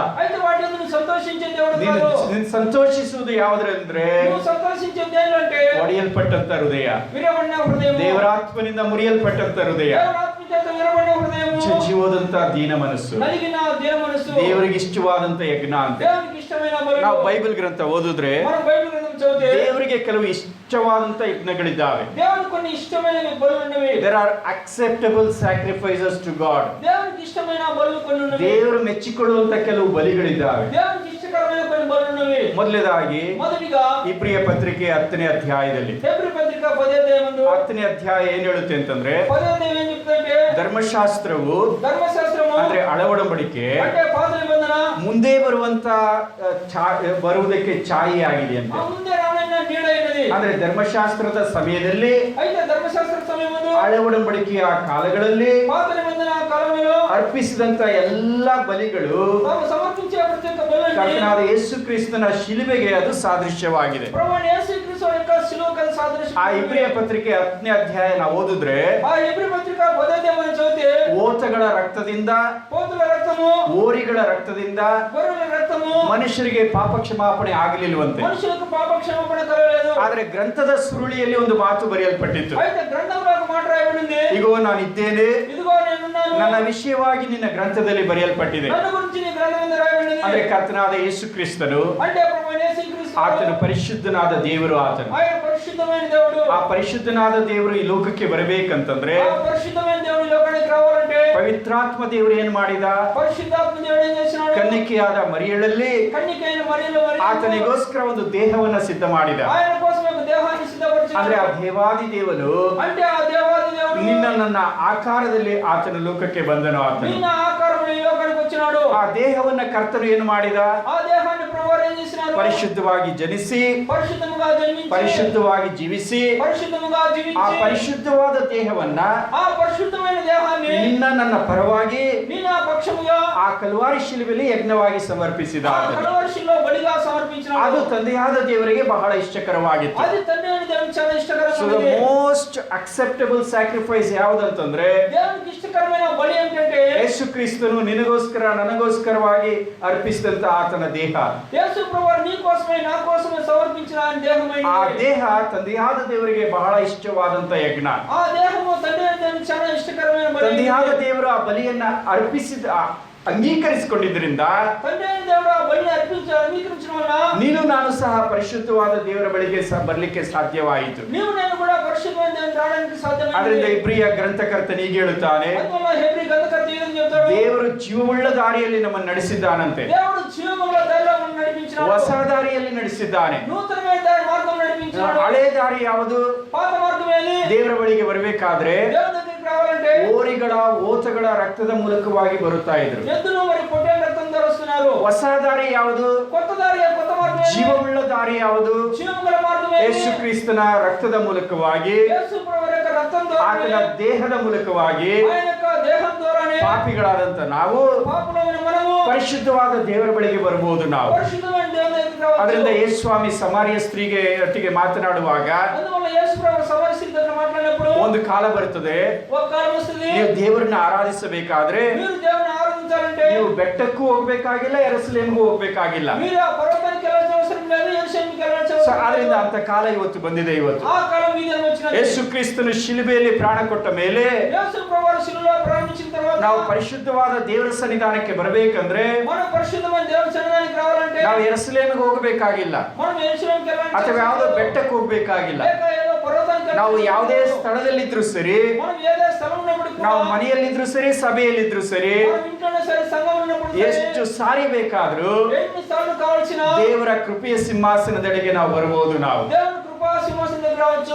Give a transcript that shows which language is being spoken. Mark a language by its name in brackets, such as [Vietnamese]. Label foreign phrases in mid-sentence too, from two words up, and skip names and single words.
[Telugu] అయితే వాటి యందు నువ్వు సంతోషించే దేవుడు [Kannada] ನೀನು [Telugu] కాదు. [Kannada] ನೀನು ಸಂತೋಷಿಸುವುದು ಯಾವುದರಂದ್ರೆ [Telugu] నువ్వు సంతోషించేది ఏంటంటే [Kannada] ಒಡೆಯಲ್ಪಟ್ಟಂತ ಹೃದಯ, [Telugu] విరవడిన హృదయము, [Kannada] ದೇವರಾತ್ಮನಿಂದ ಮುರಿಯಲ್ಪಟ್ಟಂತ ಹೃದಯ, [Telugu] దేవుని చేత విరవడిన హృదయము, [Kannada] ಚಂಚಿಹೋದಂತ ದೀನ ಮನಸ್ಸು, [Telugu] నలిగిన దీన మనసు, [Kannada] ದೇವರಿಗೆ ಇಷ್ಟವಾದಂತ ಯಜ್ಞ ಅಂತ. [Telugu] దేవునికి ఇష్టమైన బలులు. [Kannada] ನಾವು ಬೈಬಲ್ ಗ್ರಂಥ ಓದಿದ್ರೆ [Telugu] మనం బైబిల్ గ్రంథం చదివితే [Kannada] ದೇವರಿಗೆ ಕೆಲವು ಇಷ್ಟವಾದಂತ ಯಜ್ಞಗಳಿದ್ದಾವೆ. [Telugu] దేవునికి కొన్ని ఇష్టమైన బలులు ఉన్నవి. [English] There are acceptable sacrifices to God. [Telugu] దేవునికి ఇష్టమైన బలులు కొన్ని ఉన్నవి. [Kannada] ದೇವರು ಮೆಚ್ಚಿಕೊಳ್ಳುವಂತ ಕೆಲವು ಬಲಿಗಳಿದ್ದಾವೆ. [Telugu] దేవునికి ఇష్టకరమైన కొన్ని బలులు ఉన్నవి. [Kannada] ಮೊದಲನೇದಾಗಿ [Telugu] మొదటిగా [Kannada] ಇಬ್ರಿಯ ಪತ್ರಿಕೆ 10ನೇ ಅಧ್ಯಾಯದಲ್ಲಿ [Telugu] హెబ్రీ పత్రిక 10వ అధ్యాయమందు [Kannada] 10ನೇ ಅಧ್ಯಾಯ ಏನ್ ಹೇಳುತ್ತೆ ಅಂತಂದ್ರೆ [Telugu] 10వ అధ్యాయం ఏం చెప్తుందంటే [Kannada] ಧರ್ಮಶಾಸ್ತ್ರವು [Telugu] ధర్మశాస్త్రము [Kannada] ಅಂದ್ರೆ ಹಳವಡಂಬಡಿಕೆ [Telugu] అంటే పాత నిబంధన [Kannada] ಮುಂದೆ ಬರುವುದಕ್ಕೆ ಛಾಯೆ ಆಗಿದೆ ಅಂತ. [Telugu] ఆ ముందే రానైన నీడైనది. [Kannada] ಅಂದ್ರೆ ಧರ್ಮಶಾಸ್ತ್ರದ ಸಮಯದಲ್ಲಿ [Telugu] అయితే ధర్మశాస్త్ర సమయమందు [Kannada] ಹಳವಡಂಬಡಿಕೆಯ ಕಾಲಗಳಲ್ಲಿ [Telugu] పాత నిబంధన కాలంలో [Kannada] ಅರ್ಪಿಸಿದಂತ ಎಲ್ಲಾ ಬಲಿಗಳು [Telugu] తాము సమర్పించే ప్రతి ఒక్క బలుని [Kannada] ಕರ್ತನಾದ ಯೇಸು ಕ್ರಿಸ್ತನ ಶಿಲುಬೆಗೆ ಅದು ಸಾದೃಶ್ಯವಾಗಿದೆ. [Telugu] ప్రభువైన యేసుక్రీస్తు యొక్క శిలువకు సాదృశ్యం. [Kannada] ಆ ಇಬ್ರಿಯ ಪತ್ರಿಕೆ 10ನೇ ಅಧ್ಯಾಯ ನಾವು ಓದಿದ್ರೆ [Telugu] ఆ హెబ్రీ పత్రిక 10వ అధ్యాయం చదివితే [Kannada] ಓತಗಳ ರಕ್ತದಿಂದ, [Telugu] పోతుల రక్తము, [Kannada] ಓರಿಗಳ ರಕ್ತದಿಂದ [Telugu] గొర్రెల రక్తము [Kannada] ಮನುಷ್ಯರಿಗೆ ಪಾಪ ಕ್ಷಮಾಪಣೆ ಆಗಲಿಲ್ವಂತೆ. [Telugu] మనుషులకు పాప క్షమాపణ కలగలేదు. [Kannada] ಆದ್ರೆ ಗ್ರಂಥದ ಸುರುಳಿಯಲ್ಲಿ ಒಂದು ಮಾತು ಬರೆಯಲ್ಪಟ್ಟಿತ್ತು. [Telugu] అయితే గ్రంథంలో ఒక మాట రాయబడింది. [Kannada] ಇಗೋ ನಾನಿದ್ದೇನೆ, [Telugu] ఇదిగో నేనున్నాను, [Kannada] ನನ್ನ ವಿಷಯವಾಗಿ ನಿನ್ನ ಗ್ರಂಥದಲ್ಲಿ ಬರೆಯಲ್ಪಟ್ಟಿದೆ. [Telugu] ನನ್ನ గురించి నీ గ్రంథంలో రాయబడింది. [Kannada] ಅಂದ್ರೆ ಕರ್ತನಾದ ಯೇಸು ಕ್ರಿಸ್ತನು, [Telugu] అంటే ప్రభువైన యేసుక్రీస్తు [Kannada] ಆತನು ಪರಿಶುದ್ಧನಾದ ದೇವರು. ಆತನು [Telugu] ఆయన పరిశుద్ధమైన దేవుడు. [Kannada] ಆ ಪರಿಶುದ್ಧನಾದ ದೇವರು ಈ ಲೋಕಕ್ಕೆ ಬರಬೇಕಂತಂದ್ರೆ [Telugu] ఆ పరిశుద్ధమైన దేవుడు ఈ లోకానికి రావాలంటే [Kannada] ಪವಿತ್ರಾತ್ಮ ದೇವರು ಏನ್ ಮಾಡಿದ? [Telugu] పరిశుద్ధాత్మ దేవుడు ఏం చేసినాడు? [Kannada] ಕನ್ನಿಕೆಯಾದ ಮರಿಯಳಲ್ಲಿ [Telugu] కన్యకైన మరియలో [Kannada] ಆತನಿಗೋಸ್ಕರ ಒಂದು ದೇಹವನ್ನ ಸಿದ್ಧ ಮಾಡಿದ. [Telugu] ఆయన కోసం ఒక దేహాన్ని సిద్ధపరిచాడు. [Kannada] ಅಂದ್ರೆ ಆ ದೇವಾದಿ ದೇವನು [Telugu] అంటే ఆ దేవాది దేవుడు [Kannada] ನಿನ್ನ ನನ್ನ ಆಕಾರದಲ್ಲಿ ಆತನ ಲೋಕಕ್ಕೆ ಬಂದನು. ಆತನು [Telugu] నిన్న ఆకారములో ఈ లోకానికి వచ్చినాడు. [Kannada] ಆ ದೇಹವನ್ನ ಕರ್ತನು ಏನು ಮಾಡಿದ? [Telugu] ఆ దేహాన్ని ప్రభువు ఏం చేసినాడు? [Kannada] ಪರಿಶುದ್ಧವಾಗಿ ಜನಿಸಿ, [Telugu] పరిశుద్ధముగా జన్మించి, [Kannada] ಪರಿಶುದ್ಧವಾಗಿ ಜೀವಿಸಿ, [Telugu] పరిశుద్ధముగా [Kannada] ಆ [Telugu] జీవించి, [Kannada] ಪರಿಶುದ್ಧವಾದ ದೇಹವನ್ನ [Telugu] ఆ పరిశుద్ధమైన దేహాన్ని [Kannada] ನಿನ್ನ ನನ್ನ ಪರವಾಗಿ [Telugu] నిన్న పక్షముగా [Kannada] ಆ ಕಲ್ವಾರಿ ಶಿಲುಬೆಯಲ್ಲಿ ಯಜ್ಞವಾಗಿ ಸಮರ್ಪಿಸಿದ. [Telugu] ఆ [Kannada] ಆತನು [Telugu] కలవరిశిలో బలిగా సమర్పించినాడు. [Kannada] ಅದು ತಂದೆಯಾದ ದೇವರಿಗೆ ಬಹಳ ಇಷ್ಟಕರವಾಗಿತ್ತು. [Telugu] అది తండ్రి అయిన దేవునికి చాలా [English] so the [Telugu] ఇష్టకరమైనది. [English] most acceptable sacrifice ಯಾವುದಂತಂದ್ರೆ [Telugu] దేవునికి ఇష్టకరమైన బలి ఏంటంటే [Kannada] ಯೇಸು ಕ್ರಿಸ್ತನು ನಿನಗೋಸ್ಕರ ನನಗೋಸ್ಕರವಾಗಿ ಅರ್ಪಿಸಿದಂತ ಆತನ ದೇಹ. [Telugu] యేసు ప్రభువు నీ కోసమే నా కోసమే సమర్పించిన ఆయన దేహమైన [Kannada] ಆ ದೇಹ ತಂದೆಯಾದ ದೇವರಿಗೆ ಬಹಳ ಇಷ್ಟವಾದಂತ ಯಜ್ಞ. [Telugu] ఆ దేహము తండ్రి అయిన దేవునికి చాలా ఇష్టకరమైన బలి. [Kannada] ತಂದೆಯಾದ ದೇವರು ಆ ಬಲಿಯನ್ನ ಅಂಗೀಕರಿಸಿಕೊಂಡಿದ್ದರಿಂದ [Telugu] తండ్రి అయిన దేవుడు ఆ బలిని అంగీకరించడం వలన [Kannada] ನೀನು ನಾನು ಸಹ ಪರಿಶುದ್ಧವಾದ ದೇವರ ಬಳಿಗೆ ಬರಲಿಕ್ಕೆ ಸಾಧ್ಯವಾಯಿತು. [Telugu] నీవు నేను కూడా పరిశుద్ధమైన దేవునికి రావడానికి సాధ్యమైంది. [Kannada] ಅದರಿಂದ ಇಬ್ರಿಯ ಗ್ರಂಥಕರ್ತನು ಹೀಗೆ ಹೇಳುತ್ತಾನೆ, [Telugu] అందువల్ల హెబ్రీ గ్రంథకర్త ఏమని చెప్తాడు? [Kannada] ದೇವರು ಜೀವವುಳ್ಳ ದಾರಿಯಲ್ಲಿ ನಮ್ಮನ್ನು ನಡೆಸಿದ್ದಾನಂತೆ. [Telugu] దేవుడు జీవముల దారిలో మనల్ని నడిపించినాడు. [Kannada] ಹೊಸ ದಾರಿಯಲ್ಲಿ ನಡೆಸಿದ್ದಾನೆ. [Telugu] నూతనమైన దారి మార్గం నడిపించినాడు. [Kannada] ಹಳೆ ದಾರಿ ಯಾವುದು? [Telugu] పాత మార్గం ఏది? [Kannada] ದೇವರ ಬಳಿಗೆ ಬರಬೇಕಾದ್ರೆ [Telugu] దేవుని దగ్గరికి రావాలంటే [Kannada] ಓರಿಗಳ ಓತಗಳ ರಕ್ತದ ಮೂಲಕವಾಗಿ ಬರುತ್ತಾ ಇದ್ರು. [Telugu] ఎద్దులు మరి పొట్టేళ్ల రక్తం ద్వారా వస్తున్నారు. [Kannada] ಹೊಸ ದಾರಿ ಯಾವುದು? [Telugu] కొత్త దారి కొత్త మార్గం ఏది? [Kannada] ಜೀವವುಳ್ಳ ದಾರಿ ಯಾವುದು? [Telugu] జీవముల మార్గం ఏది? [Kannada] ಯೇಸು ಕ್ರಿಸ್ತನ ರಕ್ತದ ಮೂಲಕವಾಗಿ, [Telugu] యేసు ప్రభువు యొక్క రక్తం ద్వారా, [Kannada] ಆತನ ದೇಹದ ಮೂಲಕವಾಗಿ [Telugu] ఆయన యొక్క దేహం ద్వారానే [Kannada] ಪಾಪಿಗಳಾದಂತ ನಾವು [Telugu] పాపులమైన మనము [Kannada] ಪರಿಶುದ್ಧವಾದ ದೇವರ ಬಳಿಗೆ ಬರಬಹುದು. ನಾವು [Telugu] పరిశుద్ధమైన దేవుని దగ్గరికి రావచ్చు. [Kannada] ಅದರಿಂದ ಯೇಸು ಸ್ವಾಮಿ ಸಮಾರ್ಯ ಸ್ತ್ರೀಗೆ ಒಟ್ಟಿಗೆ ಮಾತನಾಡುವಾಗ [Telugu] అందువల్ల యేసు ప్రభువు సమరస్య దగ్గర మాట్లాడినప్పుడు [Kannada] ಒಂದು ಕಾಲ ಬರುತ್ತದೆ, [Telugu] ఒక కాలం వస్తుంది. [Kannada] ನೀವು ದೇವರನ್ನ ಆರಾಧಿಸಬೇಕಾದ್ರೆ [Telugu] మీరు దేవుని ఆరాధించాలంటే [Kannada] ನೀವು ಬೆಟ್ಟಕ್ಕೂ ಹೋಗ್ಬೇಕಾಗಿಲ್ಲ, ಯೆರೂಸಲೇಮಿಗೂ ಹೋಗ್ಬೇಕಾಗಿಲ್ಲ. [Telugu] మీరు ఆ పర్వతానికి వెళ్ళాల్సిన అవసరం లేదు, యెరూషలేముకి వెళ్ళాల్సిన [Kannada] ಸೊ [Telugu] అవసరం [Kannada] ಆದ್ರಿಂದ [Telugu] లేదు. [Kannada] ಅಂತ ಕಾಲ ಇವತ್ತು ಬಂದಿದೆ. ಇವತ್ತು [Telugu] ఆ కాలం మీద వచ్చినది. [Kannada] ಯೇಸು ಕ್ರಿಸ್ತನು ಶಿಲುಬೆಯಲ್ಲಿ ಪ್ರಾಣ ಕೊಟ್ಟ ಮೇಲೆ [Telugu] యేసు ప్రభువు శిలువలో ప్రారంభించిన తర్వాత [Kannada] ನಾವು ಪರಿಶುದ್ಧವಾದ ದೇವರ ಸನ್ನಿಧಾನಕ್ಕೆ ಬರಬೇಕಂದ್ರೆ [Telugu] మనం పరిశుద్ధమైన దేవుని సన్నిధానానికి రావాలంటే [Kannada] ನಾವು ಯೆರೂಸಲೇಮಿಗೆ ಹೋಗಬೇಕಾಗಿಲ್ಲ, [Telugu] మనం యెరూషలేముకి వెళ్ళాల్సిన [Kannada] ಅಥವಾ [Telugu] అవసరం [Kannada] ಯಾವುದೋ [Telugu] లేదు. [Kannada] ಬೆಟ್ಟಕ್ಕೆ ಹೋಗ್ಬೇಕಾಗಿಲ್ಲ. [Telugu] లేక ఏదో పర్వతానికి [Kannada] ನಾವು [Telugu] వెళ్ళాల్సిన [Kannada] ಯಾವುದೇ [Telugu] అవసరం లేదు. [Kannada] ಸ್ಥಳದಲ್ಲಿದ್ರು ಸರಿ, [Telugu] మనం ఏదే స్థలంలో ఉన్నప్పుడు కూడా, [Kannada] ನಾವು ಮನೆಯಲ್ಲಿದ್ರು ಸರಿ, ಸಭೆಯಲ್ಲಿದ್ರು ಸರಿ, [Telugu] మనం ఇంట్లోనే సరే, సంఘంలో ఉన్నప్పుడు సరే, [Kannada] ಎಷ್ಟು ಸಾರಿ ಬೇಕಾದ್ರೂ [Telugu] ఎన్ని సార్లు కావాల్సిన [Kannada] ದೇವರ ಕೃಪೆಯ ಸಿಂಹಾಸನದೆಡೆಗೆ ನಾವು ಬರಬಹುದು. ನಾವು [Telugu] దేవుని కృపా సింహాసనం దగ్గర రావచ్చు.